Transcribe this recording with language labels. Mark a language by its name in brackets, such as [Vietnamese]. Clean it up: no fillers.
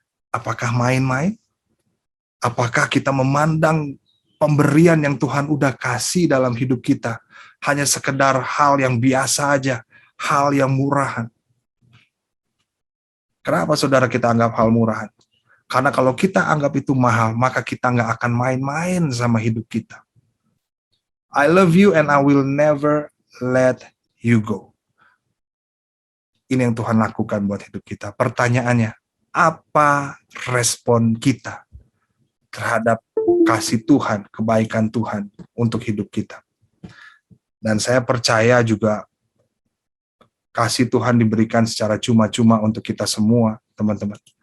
[Indonesian] Apakah main-main? Apakah kita memandang pemberian yang Tuhan udah kasih dalam hidup kita hanya sekedar hal yang biasa aja, hal yang murahan? Kenapa saudara kita anggap hal murahan? Karena kalau kita anggap itu mahal, maka kita nggak akan main-main sama hidup kita. [English] I love you and I will never let you go. [Indonesian] Ini yang Tuhan lakukan buat hidup kita. Pertanyaannya, apa respon kita terhadap kasih Tuhan, kebaikan Tuhan untuk hidup kita? Dan saya percaya juga kasih Tuhan diberikan secara cuma-cuma untuk kita semua, teman-teman.